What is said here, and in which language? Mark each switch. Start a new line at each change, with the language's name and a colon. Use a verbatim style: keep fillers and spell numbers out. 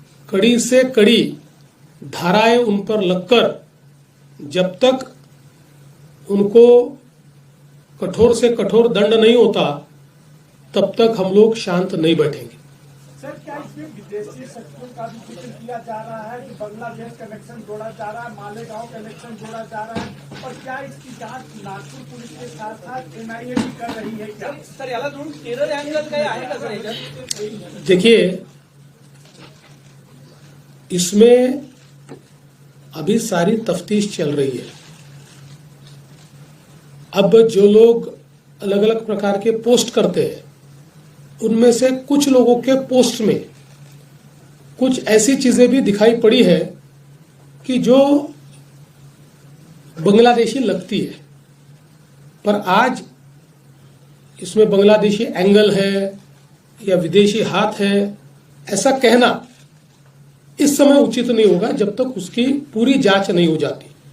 Hindi: कड़ी से कड़ी धाराएं उन पर लगकर जब तक उनको कठोर से कठोर दंड नहीं होता तब तक हम लोग शांत नहीं बैठेंगे। सर, क्या इसमें विदेशी शक्तियों का भी जिक्र किया जा रहा है कि बांग्लादेश कनेक्शन जोड़ा जा रहा है, मालेगांव कनेक्शन जोड़ा जा रहा है, और क्या इसकी जांच नागपूर पुलिस के साथ साथ एन आय ए भी कर रही है क्या?
Marathi: सर, याला धरून टेरर अँगल काय आहे का सर याच्यात?
Hindi: देखिए, इसमें अभी सारी तफ्तीश चल रही है। अब जो लोग अलग अलग प्रकार के पोस्ट करते हैं, उनमें से कुछ लोगों के पोस्ट में कुछ ऐसी चीजें भी दिखाई पड़ी है कि जो बांग्लादेशी लगती है, पर आज इसमें बांग्लादेशी एंगल है या विदेशी हाथ है ऐसा कहना इस समय उचित नहीं होगा जब तक उसकी पूरी जांच नहीं हो जाती।